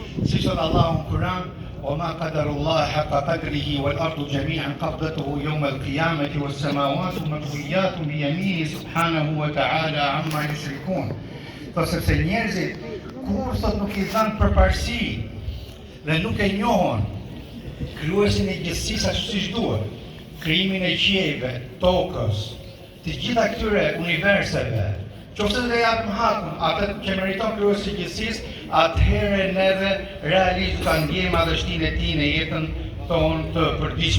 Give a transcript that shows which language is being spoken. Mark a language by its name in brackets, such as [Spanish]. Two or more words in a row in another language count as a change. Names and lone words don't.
[Albanian] Si thot Allahu në Kur'an, [Arabic] وما قدر الله حق قدره والأرض جميعا قبضته يوم القيامة والسماوات مطويات بيمينه سبحانه وتعالى عما يشركون. [Albanian] Sepse njerëzit kur thot nuk i dhanë përparësi dhe nuk e njohon krijuesin e gjithësisë ashtu siç duhet, krijimin e qiejve, tokës, të gjitha këtyre universive, qoftë të japim hakun atë që meriton krijuesi i gjithësisë, atëherë neve realisht ta ndjejmë madhështinë e tij në jetën tonë të përditshme.